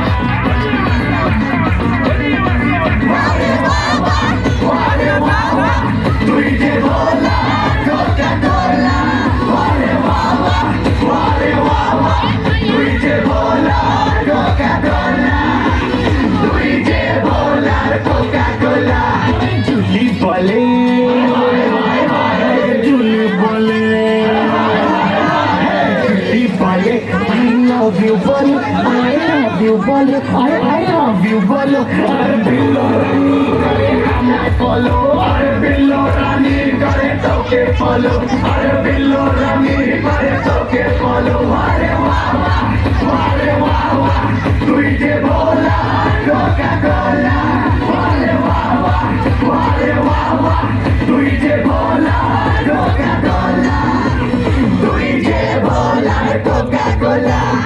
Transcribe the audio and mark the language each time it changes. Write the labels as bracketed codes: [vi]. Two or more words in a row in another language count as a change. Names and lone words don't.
[hi] वारे वावा तुझे बोला कोका कोला वारे वावा तुझे बोला कोका कोला तुझे बोला कोका कोला झूली बोले झूली बोले झूली बोले [en] I love you [hi] बोलो [en] I love you [hi] बोलो [en] I love you [hi] बोलो अरे बिल्लो रानी करे हम फॉलो अरे बिल्लो रानी करे तो के फॉलो अरे बिल्लो रानी करे तो के फॉलो अरे वाह तुझे बोला कोका कोला अरे वाह तुझे बोला कोका कोला तुझे बोला कोका कोला